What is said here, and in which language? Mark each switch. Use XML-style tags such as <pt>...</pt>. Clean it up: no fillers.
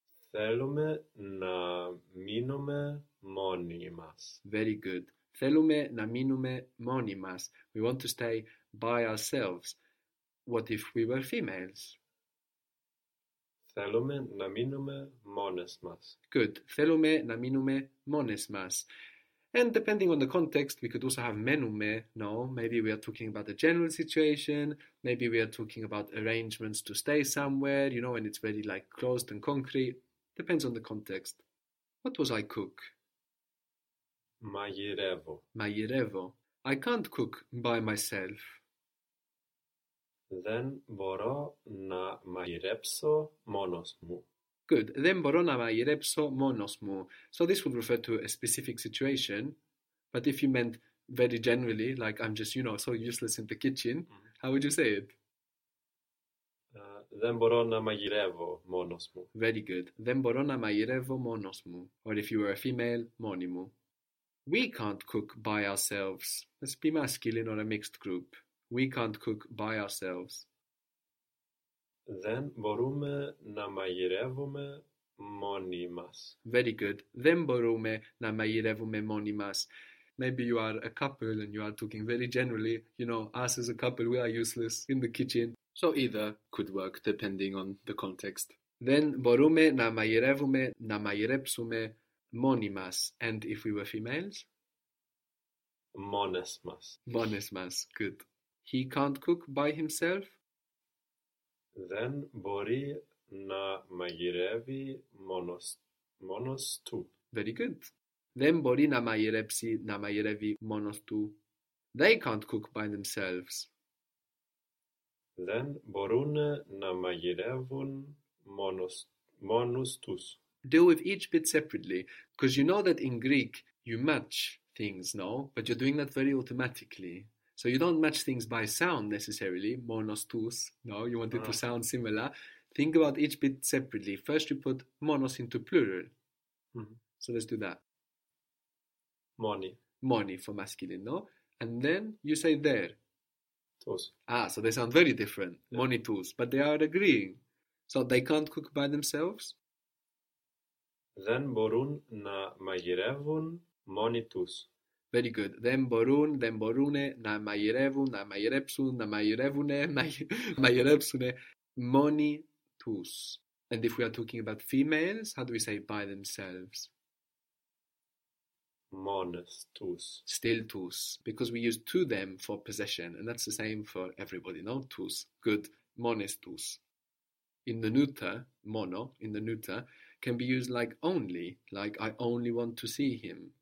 <el>Θέλουμε να μείνουμε μόνοι μας.</el> <en>Very good.</en> <el>Θέλουμε να μείνουμε μόνοι μας.</el> <en>We want to stay by ourselves. What if we were females?</en> <el>Θέλουμε να μείνουμε μόνες μας.</el> <en>Good.</en> <el>Θέλουμε να μείνουμε μόνες μας.</el> <en>And depending on the context, we could also have</en> <el>μένουμε.</el> <en>No, maybe we are talking about a general situation. Maybe we are talking about arrangements to stay somewhere, you know, when it's very like closed and concrete. Depends on the context. What was I cook?</en> <el>Μαγειρεύω. Μαγειρεύω.</el> <en>I can't cook by myself.</en> <el>Δεν μπορώ να μαγειρέψω μόνος μου.</el> <en>Good.</en> <el>Δεν μπορώ να μαγειρέψω μόνος μου.</el> <en>So this would refer to a specific situation. But if you meant very generally, like I'm just, you know, so useless in the kitchen, how would you say it?</en> <el>Δεν μπορώ να μαγειρεύω μόνος μου.</el> <en>Very good.</en> <el>Δεν μπορώ να μαγειρεύω μόνος μου.</el> <en>Or if you were a female,</en> <el>μόνη μου.</el> <en>We can't cook by ourselves. Let's be masculine or a mixed group. We can't cook by ourselves.</en> <el>Δεν μπορούμε να μαγειρεύουμε μόνοι μας.</el> <en>Very good.</en> <el>Δεν μπορούμε να μαγειρεύουμε μόνοι μας.</el> <en>Maybe you are a couple and you are talking very generally. You know, us as a couple, we are useless in the kitchen. So either could work depending on the context.</en> <el>Δεν μπορούμε να μαγειρεύουμε, να μαγειρέψουμε μόνοι μας.</el> <en>And if we were females?</en> <el>Μόνες μας. Μόνες μας.</el> <en>Good. He can't cook by himself?</en> <el>Δεν μπορεί να μαγειρεύει μόνος του.</el> <en>Very good.</en> <el>Δεν μπορεί να μαγειρέψει, να μαγειρεύει μόνος του.</el> <en>They can't cook by themselves.</en> <el>Δεν μπορούν να μαγειρεύουν μόνος τους.</el> <en>Deal with each bit separately, because you know that in Greek you match things, no? But you're doing that very automatically. So you don't match things by sound necessarily,</en> <el>monos tous,</el> <en>no? You want it to sound similar. Think about each bit separately. First you put monos into plural. Mm-hmm. So let's do that.</en> <el>Moni. Moni</el> <en>for masculine, no? And then you say there.</en> <el>Tous.</el> <en>Ah, so they sound very different. Yeah.</en> <el>Moni tous,</el> <en>but they are agreeing. So they can't cook by themselves.</en> <el>Δεν μπορούν να μαγειρεύουν μόνοι τους.</el> <en>Very good.</en> <el>Δεν μπορούν, δεν μπορούνε να μαγειρεύουν, να μαγειρέψουν, να μαγειρεύουνε, να μαγειρέψουνε μόνοι τους.</el> <en>And if we are talking about females, how do we say by themselves?</en> <el>Μόνες τους.</el> <en>Still</en> <el>τους.</el> <en>Because we use to them for possession. And that's the same for everybody, no?</en> <el>Τους.</el> <en>Good.</en> <el>Μόνες τους.</el> <en>In the neuter, μόνο, in the neuter, can be used like only, like I only want to see him.</en>